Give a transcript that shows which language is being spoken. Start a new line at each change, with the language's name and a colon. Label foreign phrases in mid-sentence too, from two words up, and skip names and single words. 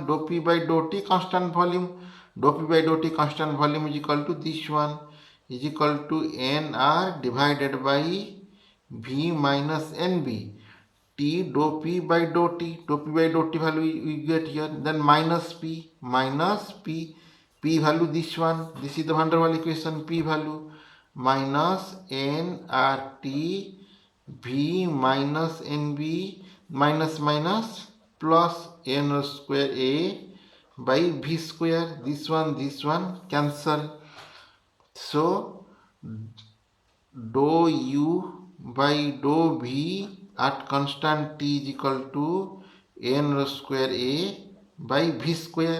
English: Dou P by dou T constant volume. Dou P by dou T constant volume is equal to this one, is equal to NR divided by V minus NB. T dou P by dou T. Dou P by dou T value we get here. Then minus P. P value this one. This is the van der Waals equation. P value minus nRT V minus NB minus plus N rho square A by V square. This one cancel. So dou U by dou V at constant T is equal to N rho square A by V square.